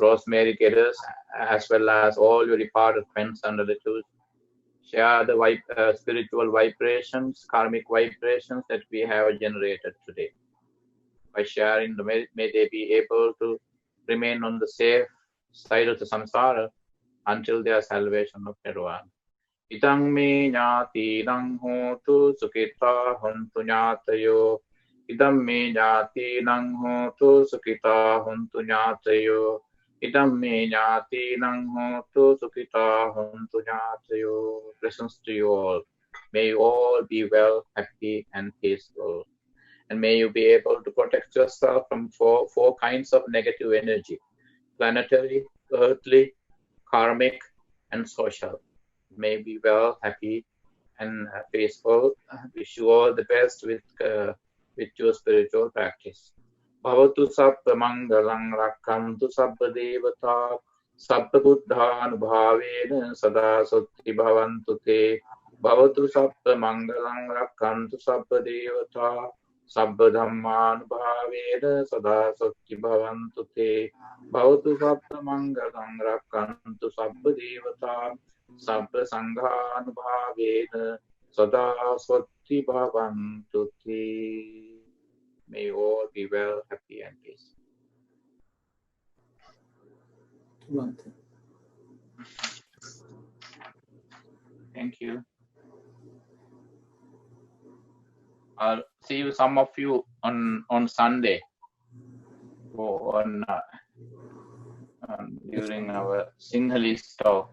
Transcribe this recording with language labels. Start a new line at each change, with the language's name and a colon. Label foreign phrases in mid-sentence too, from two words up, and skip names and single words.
English: Rosemary Geddes, as well as all your departed friends and relatives, share the spiritual vibrations, karmic vibrations that we have generated today. By sharing the merit, may they be able to remain on the safe side of the samsara until their salvation of nirvana.
Pali: Idang me nyati nang hotu sukita hontu nyatayo. Idam me nyati nang hotu sukita hontu nyatayo. Idam me nyati nang hotu sukita hontu nyatayo.
English: Blessings to you all. May you all be well, happy, and peaceful. And may you be able to protect yourself from four kinds of negative energy: planetary, earthly, karmic, and social. May you be well, happy, and peaceful. Wish you all the best with your spiritual practice.
Pali: Bhavatu sabba mangalang rakkantu sabba devata sabba buddhanubhavena sada sutti bhavantu te. Bhavatu sabba mangalang rakkantu sabba devata Sabba dhammanubhavena sada sutti bhavantu te. Bhavatu sabba mangalang rakkantu sabba devata sabba sanghanubhavena sada sutti bhavantu te.
English: May you all be well, happy, and peaceful. Thank you. I'll see you, some of you, on Sunday or during our Sinhalese talk.